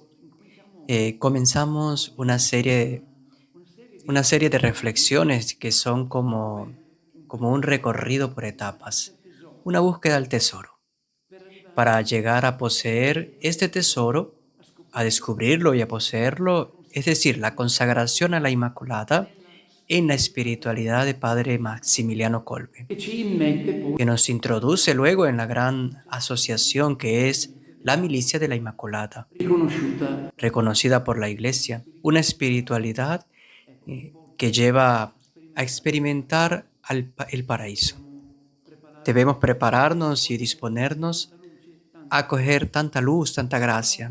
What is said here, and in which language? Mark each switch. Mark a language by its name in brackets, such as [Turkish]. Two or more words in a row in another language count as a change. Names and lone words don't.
[Spanish] Comenzamos una serie de reflexiones que son como un recorrido por etapas, una búsqueda del tesoro, para llegar a poseer este tesoro, a descubrirlo y a poseerlo, es decir, la consagración a la Inmaculada en la espiritualidad de Padre Maximiliano Kolbe, [Italian] E ci immette poi [Spanish] que nos introduce luego en la gran asociación que es la Milicia de la Inmaculada, [Italian] riconosciuta. [Spanish] reconocida por la Iglesia, una espiritualidad que lleva a experimentar el paraíso. Debemos prepararnos y disponernos a acoger tanta luz, tanta gracia.